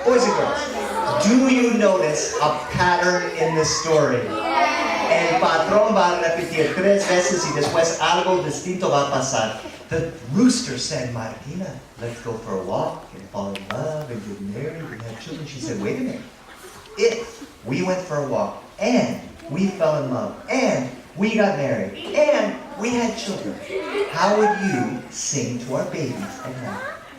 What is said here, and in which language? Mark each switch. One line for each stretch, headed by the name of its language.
English: Boys and girls, do you notice a pattern in the story?
Spanish: El patrón va a repetir 3 veces y después algo distinto va a pasar.
English: The rooster said, Martina, let's go for a walk and fall in love and get married and have children. She said, wait a minute. If we went for a walk and we fell in love and we got married and we had children, how would you sing to our babies at night?